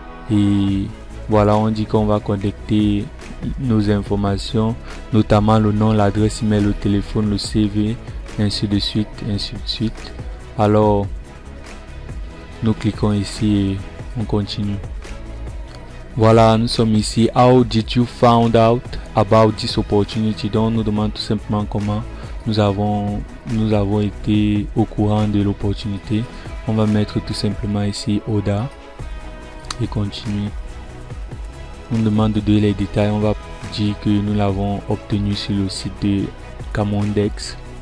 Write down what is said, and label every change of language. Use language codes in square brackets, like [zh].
[fr] Et voilà, on dit qu'on va connecter nos informations, notamment le nom, l'adresse email, le téléphone, le CV, ainsi de suite, ainsi de suite. Alors, nous cliquons ici et on continue. Voilà, nous sommes ici. [en] How did you found out about this opportunity? [fr] Donc, on nous demande tout simplement comment nous avons été au courant de l'opportunité. On va mettre tout simplement ici Oda et continuer. On nous demande de donner les détails. On va dire que nous l'avons obtenu sur le site de Cameroundex.